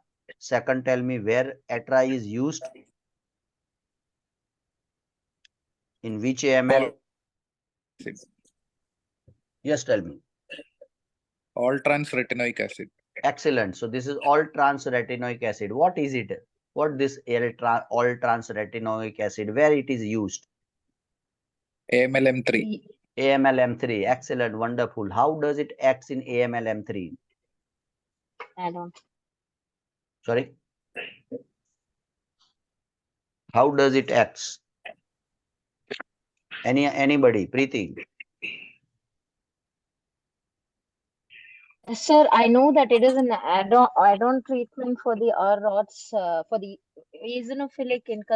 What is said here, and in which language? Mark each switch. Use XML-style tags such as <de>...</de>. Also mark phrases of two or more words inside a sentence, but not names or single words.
<en>Second, tell me where ATRA is used, in which AML. Yes, tell me. All trans retinoic acid. Excellent. So this is all trans retinoic acid. What is it? What this all trans retinoic acid? Where it is used? AML M3. AML M3. Excellent. Wonderful. How does it act in AML M3? Add-on. Sorry. How does it act? Anybody? Preeti. Sir, I know that it is an add-on treatment for the rods for the eosinophilic incursion.</en>